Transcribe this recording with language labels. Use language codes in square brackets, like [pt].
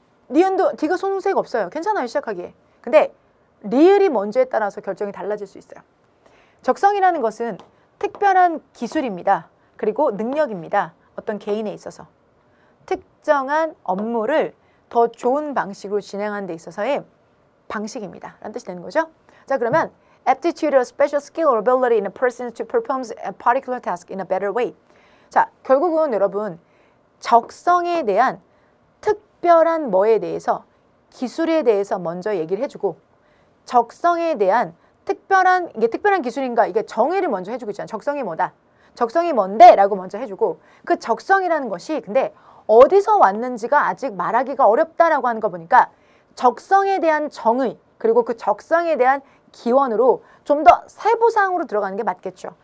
[ko] 니은도 디귿 손색 없어요. 괜찮아요, 시작하기에. 근데 리을이 먼저에 따라서 결정이 달라질 수 있어요. 적성이라는 것은 특별한 기술입니다. 그리고 능력입니다. 어떤 개인에 있어서. 특정한 업무를 더 좋은 방식으로 진행하는 데 있어서의 방식입니다. 라는 뜻이 되는 거죠. 자, 그러면 [en] aptitude or special skill or ability in a person to perform a particular task in a better way. [ko] 자, 결국은 여러분 적성에 대한 특별한 뭐에 대해서 기술에 대해서 먼저 얘기를 해주고 적성에 대한 이게 특별한 기술인가 이게 정의를 먼저 해주고 있잖아요. 적성이 뭐다. 적성이 뭔데? 라고 먼저 해주고 그 적성이라는 것이 근데 어디서 왔는지가 아직 말하기가 어렵다라고 하는 거 보니까 적성에 대한 정의 그리고 그 적성에 대한 기원으로 좀 더 세부사항으로 들어가는 게 맞겠죠.